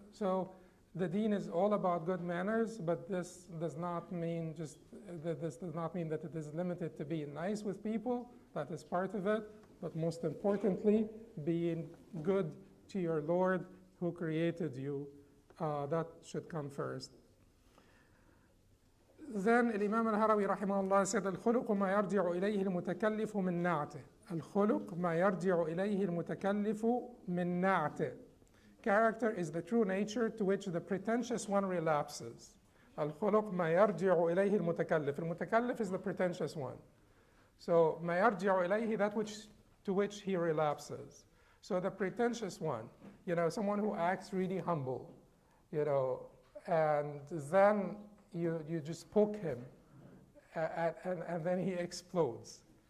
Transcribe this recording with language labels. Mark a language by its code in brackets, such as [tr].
[en] So the Deen is all about good manners, but this does not mean that it is limited to being nice with people. That is part of it, but most importantly, being good to your Lord who created you. That should come first. Then Imam al-Harawi rahimahullah said, [ar] الخلق ما يرجع إليه المتكلف من نعته. الخلق ما يرجع إليه المتكلف من نعته. [en] Character is the true nature to which the pretentious one relapses. [ar] الخلق ما يرجع إليه المتكلف. [en] المتكلف is the pretentious one. So [ar] ما يرجع إليه, [en] that to which he relapses. So the pretentious one, someone who acts really humble, and then you just poke him, and then he explodes.